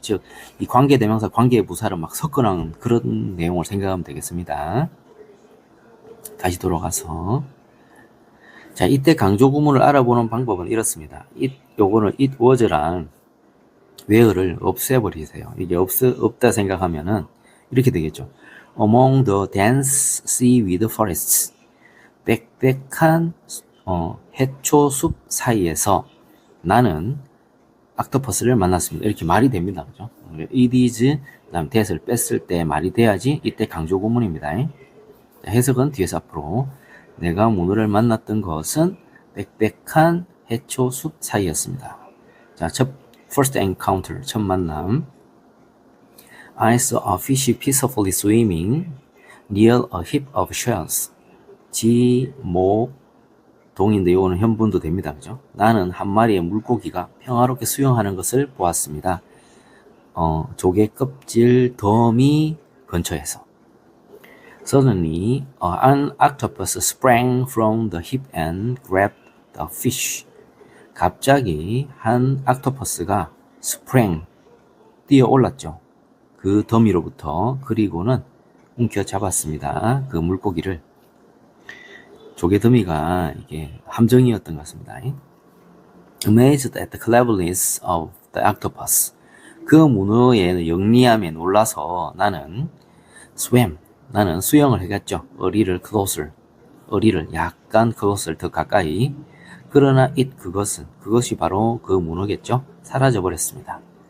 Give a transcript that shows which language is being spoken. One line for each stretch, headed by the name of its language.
Korean: 즉, 이 관계대명사, 관계부사를 막 섞어놓은 그런 내용을 생각하면 되겠습니다. 다시 돌아가서. 자, 이때 강조 구문을 알아보는 방법은 이렇습니다. 요거는 it was랑 where를 없애버리세요. 이게 없다 생각하면은 이렇게 되겠죠.
English: Among the dense seaweed forests.
Korean: 빽빽한 해초숲 사이에서 나는 옥토퍼스를 만났습니다. 이렇게 말이 됩니다. 그죠?
English: it is,
Korean: 그 다음 that을 뺐을 때 말이 돼야지 이때 강조 구문입니다. 해석은 뒤에서 앞으로. 내가 문어를 만났던 것은 빽빽한 해초숲 사이였습니다. 자, first encounter, 첫 만남.
English: I saw a fish peacefully swimming near a heap of shells.
Korean: 지, 모, 동인데 이거는 현분도 됩니다. 그죠? 나는 한 마리의 물고기가 평화롭게 수영하는 것을 보았습니다. 조개 껍질 더미 근처에서.
English: Suddenly, an octopus sprang from the heap and grabbed the fish.
Korean: 갑자기 한 옥토퍼스가 sprang, 뛰어 올랐죠. 그 더미로부터. 그리고는 움켜 잡았습니다. 그 물고기를. 조개 더미가 이게 함정이었던 것 같습니다.
English: Amazed at the cleverness of the octopus.
Korean: 그 문어의 영리함에 놀라서 나는 swam, 나는 수영을 해갔죠. 어리를 closer, 어리를 약간 closer 더 가까이. 그러나 그것이 바로 그 문어겠죠. 사라져 버렸습니다.